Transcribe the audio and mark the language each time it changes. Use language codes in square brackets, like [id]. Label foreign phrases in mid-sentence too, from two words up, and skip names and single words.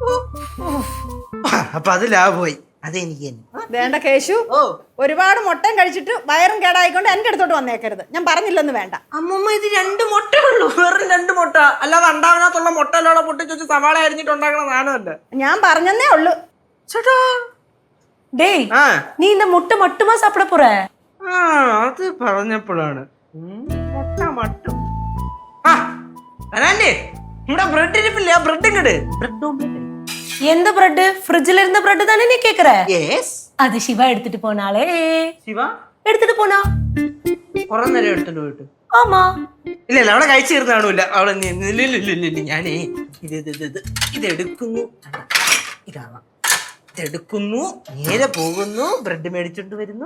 [ml] അപ്പൊ അത് ലാഭമായി. അതെനിക്ക് വേണ്ട കേശു, ഒരുപാട് മുട്ടയും കഴിച്ചിട്ട് വയറും കേടായിക്കൊണ്ട് എന്റെ അടുത്തോട്ട് വന്നേക്കരുത്. ഞാൻ പറഞ്ഞില്ലെന്ന് വേണ്ട. അമ്മമ്മ, ഇത് 2 മുട്ട ഉള്ളൂ, വെറും 2 മുട്ട. അല്ലാതെ അണ്ടാവിനകത്തുള്ള മുട്ട എല്ലാം പൊട്ടിച്ച് വെച്ച് സവാള അരിഞ്ഞിട്ട് ഉണ്ടാക്കണ സാധനമല്ല. ഞാൻ പറഞ്ഞതേ ഉള്ളു. ചേട്ടാ, [ta] டேய், நீ இந்த முட்டை மட்டுமா சாப்பிட போற? [ml] അത് പറഞ്ഞപ്പോഴാണ് മുട്ട മട്ടും. ഇവിടെ ബ്രെഡ് ഇരിപ്പില്ല, ബ്രെഡ് ഇങ്ങട്. [en] bread omelette. [ta] எந்த பிரெட்? ஃப்ரிட்ஜ்ல இருந்த பிரெட் தானே நீ கேக்குற? യെസ്. அது சிவா எடுத்துட்டு போனாலே. [ml] ശിവ എടുത്തിട്ട് പോനാ? കുറെ നേരം എടുത്തിട്ട് പോയിട്ട്. ആമാ. ഇല്ല ഇല്ല, അവിടെ കഴിച്ചു തീർന്ന കാണൂല. അവിടെ ഞാനേ ഇതെടുക്കുന്നു. ഇതാവാം. ഇതെടുക്കുന്നു, നേരെ പോകുന്നു, ബ്രെഡ് മേടിച്ചോണ്ട് വരുന്നു.